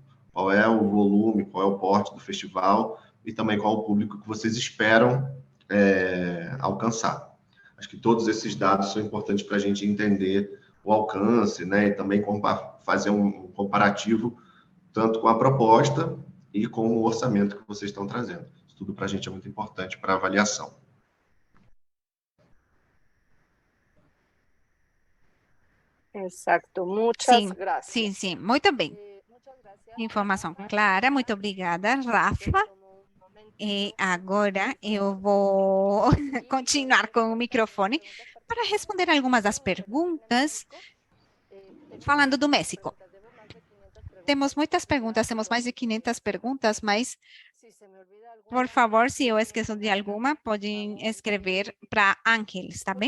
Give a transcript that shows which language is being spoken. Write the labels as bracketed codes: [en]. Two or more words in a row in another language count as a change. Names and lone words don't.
[pt] Qual é o volume, qual é o porte do festival e também qual é o público que vocês esperam alcançar. Acho que todos esses dados são importantes para a gente entender o alcance, né? E também fazer um comparativo tanto com a proposta e com o orçamento que vocês estão trazendo. Isso tudo para a gente é muito importante para a avaliação. [es] Exacto, muchas gracias. [pt] Sim, muito bem. [es] Muchas gracias. [pt] Informação clara, muito obrigada, Rafa. E agora eu vou continuar com o microfone para responder algumas das perguntas, falando do México. Temos muitas perguntas, temos mais de 500 perguntas, mas, por favor, se eu esqueço de alguma, podem escrever para Ángel, está bem?